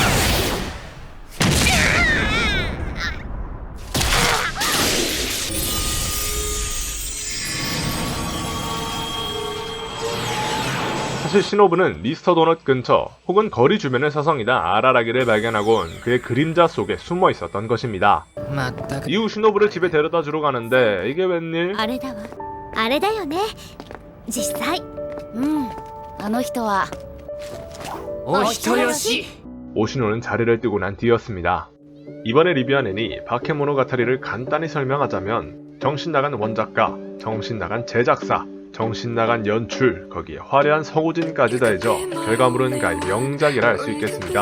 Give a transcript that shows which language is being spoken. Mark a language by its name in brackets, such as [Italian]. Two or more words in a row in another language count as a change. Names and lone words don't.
[Korean] 사실 시노부는 미스터 도넛 근처 혹은 거리 주변의 서성이나 아라라기를 발견하곤 그의 그림자 속에 숨어 있었던 것입니다. [Japanese] まったく [Korean] 이후 시노부를 집에 데려다 주러 가는데 이게 웬일? [Japanese] あれだわあれだよね実際あの人はお人よし。 [Korean] 오시노는 자리를 뜨고 난 뒤였습니다. 이번에 리뷰한 애니 바케모노가타리를 간단히 설명하자면 정신나간 원작가, 정신나간 제작사, 정신나간 연출, 거기에 화려한 서구진까지 더해져 결과물은 가히 명작이라 할 수 있겠습니다.